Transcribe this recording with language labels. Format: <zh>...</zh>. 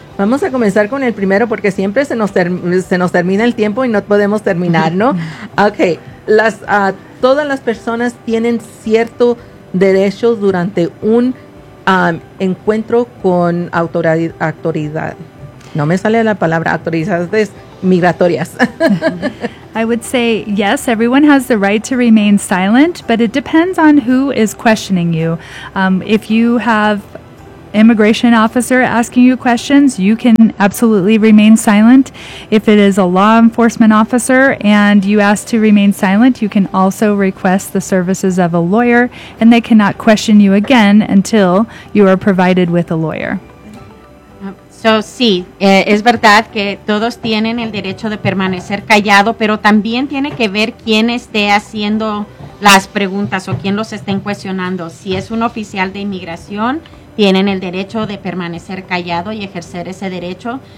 <es>Vamos a comenzar con el primero porque siempre se nos termina el tiempo y no podemos terminar, ¿no? Ok, todas las personas tienen cierto derecho durante un encuentro con autoridad. No me sale la palabra autoridades migratorias.</es> <en>I would say, yes, everyone has the right to remain silent, but it depends on who is questioning you. If you have immigration officer asking you questions, you can absolutely remain silent. If it is a law enforcement officer and you ask to remain silent, you can also request the services of a lawyer, and they cannot question you again until you are provided with a lawyer.</en> <es>So, sí, es verdad que todos tienen el derecho de permanecer callado, pero también tiene que ver quién esté haciendo las preguntas o quién los estén cuestionando. Si es un oficial de inmigración, tienen el derecho de permanecer callado y ejercer ese derecho.</es>